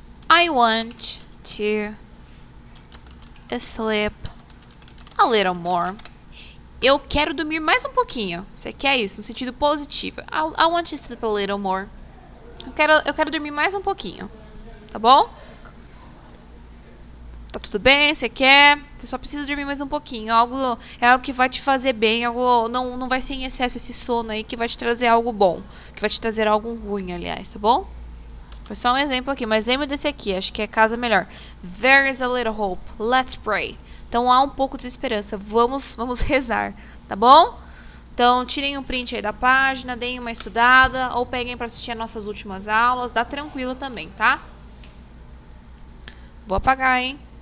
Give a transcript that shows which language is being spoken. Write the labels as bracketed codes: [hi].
[en] I want to sleep a little more. [pt] Eu quero dormir mais um pouquinho. Você quer isso, no sentido positivo. [en] I want to sleep a little more. [pt] Eu quero dormir mais um pouquinho. Tá bom? Tá tudo bem? Você quer? Você só precisa dormir mais um pouquinho. É algo que vai te fazer bem. Não vai ser em excesso esse sono aí que vai te trazer algo bom. Que vai te trazer algo ruim, aliás, tá bom? Foi só um exemplo aqui, mas lembra desse aqui, acho que é casa melhor. [en] There is a little hope, let's pray. [pt] Então há um pouco de esperança, vamos rezar, tá bom? Então tirem um print aí da página, deem uma estudada, ou peguem para assistir as nossas últimas aulas, dá tranquilo também, tá? Vou apagar, hein?